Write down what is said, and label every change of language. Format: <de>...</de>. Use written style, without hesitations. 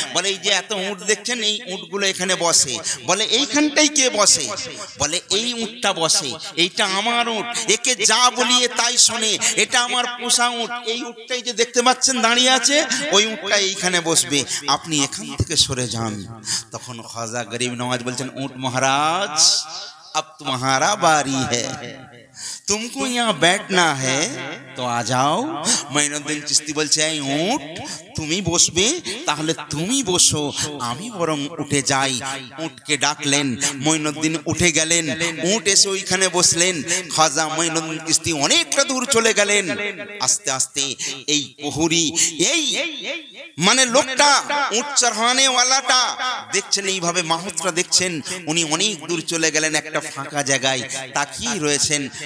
<bn>বলে এই যে এত উট দেখছেন, এই উটগুলো এখানে বসে। বলে এইখানটাই কে বসে? বলে এই উটটা বসে, এইটা আমার উট, একে যা বলিয়ে তাই শোনে, এটা আমার পোষা উট। এই উটটাই যে দেখতে পাচ্ছেন দাঁড়িয়ে আছে, ওই উটটা এইখানে বসবে, আপনি এখান থেকে সরে যান। তখন খাজা গরিব নওয়াজ বলছেন,</bn> <hi>ऊंट महाराज अब तुम्हारा बारी है, तुमको यहाँ बैठना है तो आ जाओ।</hi> <bn>মঈনুদ্দিন চিশতি বলছে এই উট তুমি বসবে, তাহলে তুমি বসো, আমি বরং উঠে যাই। উটকে ডাকলেন, মঈনুদ্দিন উঠে গেলেন, উট এসে ওইখানে বসলেন। খাজা মঈনুদ্দিন চিশতি অনেকটা দূর চলে গেলেন। আস্তে আস্তে এই প্রহরী, এই মানে লোকটা উট চড়ানে ওয়ালাটা দেখছেন, এইভাবে মাহুতরা দেখছেন, উনি অনেক দূর চলে গেলেন একটা ফাঁকা জায়গায় তাকিয়ে রয়েছেন।</bn>